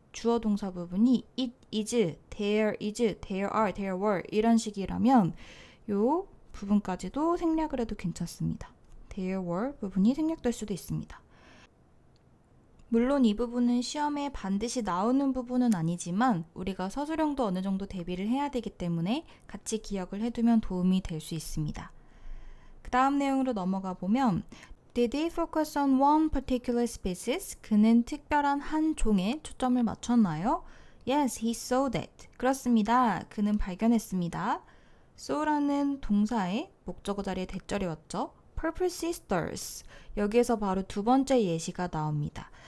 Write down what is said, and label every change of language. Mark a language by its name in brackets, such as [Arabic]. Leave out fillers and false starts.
[Korean] 주어 동사 부분이 [English] it is, there is, there are, there were [Korean] 이런 식이라면 요 부분까지도 생략을 해도 괜찮습니다. there were 부분이 생략될 수도 있습니다. 물론 이 부분은 시험에 반드시 나오는 부분은 아니지만 우리가 서술형도 어느 정도 대비를 해야 되기 때문에 같이 기억을 해두면 도움이 될 수 있습니다. 그 다음 내용으로 넘어가 보면 [English] Did he focus on one particular species? [Korean] 그는 특별한 한 종에 초점을 맞췄나요? [English] Yes, he saw that. [Korean] 그렇습니다. 그는 발견했습니다. saw라는 동사의 목적어 자리에 대절이 왔죠. [English] Purple sisters. [Korean] 여기에서 바로 두 번째 예시가 나옵니다.